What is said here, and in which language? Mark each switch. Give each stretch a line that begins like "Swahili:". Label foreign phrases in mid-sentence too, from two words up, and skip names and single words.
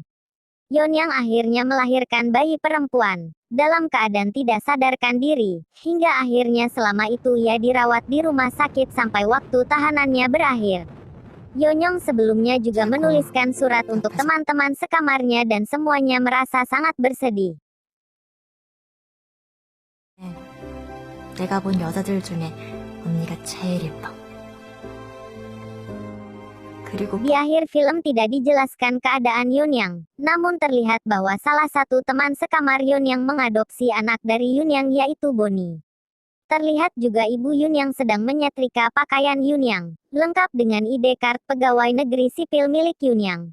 Indonesian: Yeonyang akhirnya melahirkan bayi perempuan, dalam keadaan tidak sadarkan diri, hingga akhirnya selama itu ia dirawat di rumah sakit sampai waktu tahanannya berakhir. Yeonyang sebelumnya juga menuliskan surat untuk teman-teman sekamarnya dan semuanya merasa sangat bersedih.
Korean: 내가 본 여자들 중에 언니가 제일 예뻐. 그리고
Indonesian: Di akhir film tidak dijelaskan keadaan Yeonyang, namun terlihat bahwa salah satu teman sekamar Yeonyang mengadopsi anak dari Yunyang, yaitu Bonnie. Terlihat juga ibu Yunyang sedang menyetrika pakaian Yunyang, lengkap dengan ID card pegawai negeri sipil milik Yunyang.